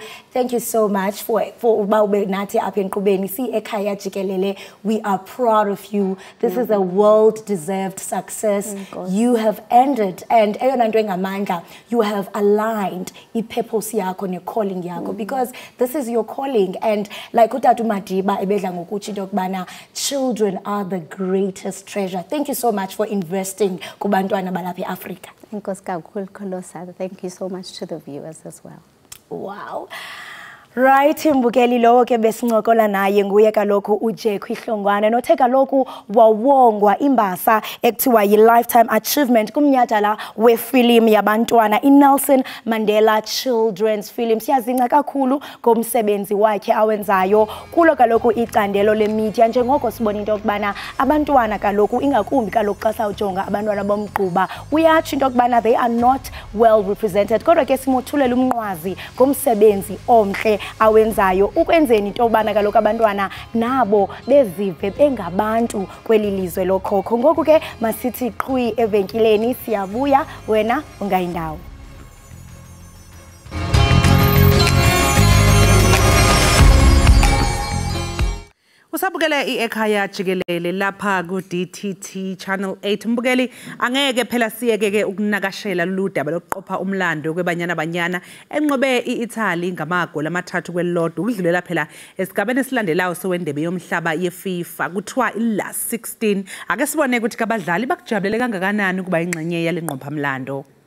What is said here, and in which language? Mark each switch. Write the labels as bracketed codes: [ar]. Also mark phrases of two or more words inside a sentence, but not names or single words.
[en] Thank you so much for Ekhaya Jikelele. We are proud of you. This is a world-deserved success. You have ended, and you have aligned purpose [xh] yako ne [en] calling yako, because this is your calling. And like [xh] Utatu Madiba ebedla ngokuthi dokubana, [en] children are the greatest treasure. Thank you so much for investing [xh] kubantwana balapha eAfrica. [en] Thank you so much to the viewers as well. Wow. Right, [xh] mbukeli lowo ke besincokola naye nguye kaloku uJeku Hlongwane nothe kaloku wawongwa imbasa ekuthiwa yi-Lifetime Achievement kumnyhadala wefilimu yabantwana iNelson Mandela Children's Film. Siyazinca kakhulu ngomsebenzi wakhe awenzayo kulo kaloku icandelo lemedia, njengoko sibona into yokubana abantwana kaloku ingakumbi kaloku xa sawujonga abantwana bomgquba uyatsho into yokubana [en] they are not well represented, [xh] kodwa ke simothulela umnqwazi ngomsebenzi omhle awenzayo ukwenzeni into yobana kaloku abantwana nabo bezive bengabantu kweli lizwe lokhokho. Ngoku ke masithi qhwi evenkileni, siyabuya, wena ungayindawo. Usabukele Ekhaya Jikelele lapha ku DTT Channel 8. [zu] Mbukeli, angeke phela siyeke ukunakashela lolu daba lokuqopha umlando kwebanyana enqobe iItaly ngamagoli 3-0 ukudlulela phela esigabeni esilandelayo sowendebe yomhlaba yeFIFA kuthiwa last 16. Ake sibone ukuthi abadlali bakujabulele kangakanani kuba ingxenye yale nqopha mlando.